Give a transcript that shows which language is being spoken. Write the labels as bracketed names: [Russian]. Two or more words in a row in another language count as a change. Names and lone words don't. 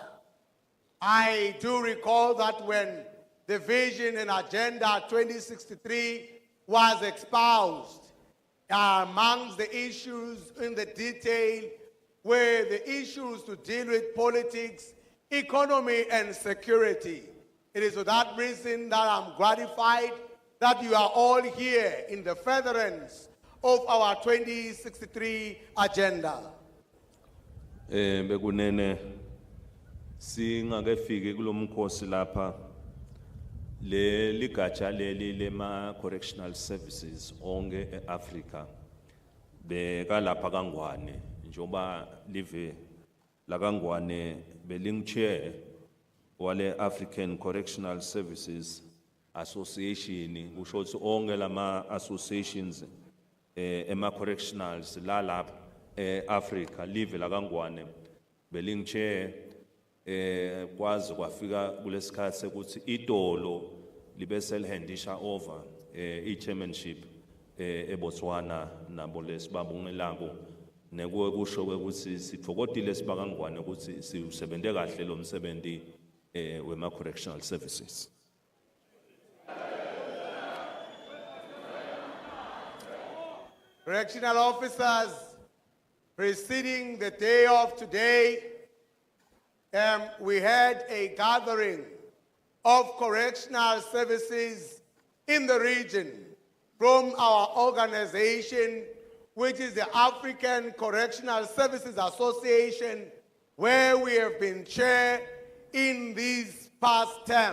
[English] I do recall that when the Vision and Agenda 2063 was espoused, amongst the issues in the detail were the issues to deal with politics, economy, and security. It is for that reason that I'm gratified that you are all here in the furtherance of our 2063 agenda. [Swati] Bekunene singakefiki kulomkhosi lapha le ligatsha leli lema [English] correctional services [Swati] onke eAfrica bekalapha kaNgwane njoba live la kaNgwane belingchair wale African Correctional Services Association kusho ukuthi onke lama associations ema correctionals la lapha eAfrica live la kaNgwane belingchair kwazi kwafika kulesikhathi ukuthi itolo libe selhandisha [English] over chairmanship [Swati] eBotswana nabo lesibabungelako nekuwe kusho ukuthi sithokodile sibakangwane ukuthi siusebente kahle lo msebenzi wema [English] correctional services. Correctional officers, preceding the day of today, we had a gathering of correctional services in the region from our organization, which is the African Correctional Services Association, where we have been chair in this past term.